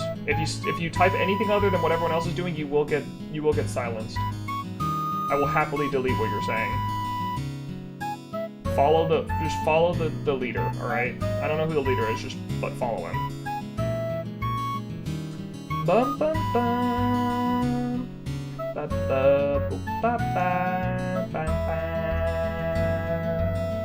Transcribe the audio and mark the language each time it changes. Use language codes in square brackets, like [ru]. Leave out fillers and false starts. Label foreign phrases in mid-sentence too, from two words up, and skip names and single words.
[en] If you type anything other than what everyone else is doing, you will get silenced. I will happily delete what you're saying. Just follow the leader, alright? I don't know who the leader is, but follow him. Bum bum bum. Ba ba ba ba ba ba.